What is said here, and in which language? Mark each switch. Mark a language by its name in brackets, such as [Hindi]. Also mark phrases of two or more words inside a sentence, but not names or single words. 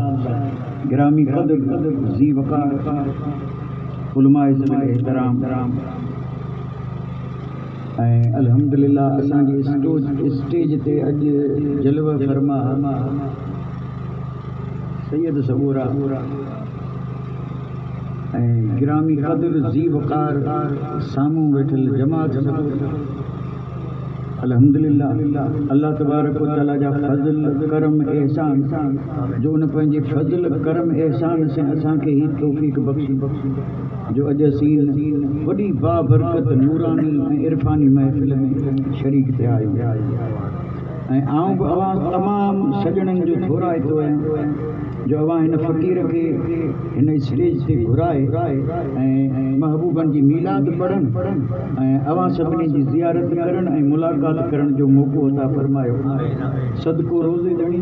[Sindhi] गिरामी क़द्र ज़ी वक़ार उलमाए एहतराम ऐं अल्हम्दुलिल्लाह असांजे स्टेज ते अॼु जलवा फरमा सैयद सबूरा ऐं गिरामी क़द्र ज़ी वक़ार साम्हूं वेठल जमात अल्हम्दुलिल्लाह [Arabic] الله تبارك وتعالى [Sindhi] जा फज़ल करम एहसान जो उन पंहिंजे फज़ल करम एहसान से असांखे ही तौफ़ीक़ बख़्शी जो अॼु असीं वॾी बाबरकत नूरानी ऐं इरफ़ानी महफ़िल में शरीक थिया आहियूं ऐं आऊं बि अव्हां तमामु सॼणनि जो थोराइतो आहियां जो अव्हां हिन फ़क़ीर खे हिन स्टेज ते घुराए ऐं महबूबनि जी मीलाद पढ़नि ऐं अव्हां सभिनी जी ज़ियारत करणु ऐं मुलाक़ात करण जो मौक़ो अता फरमायो सदको रोज़े ॾणी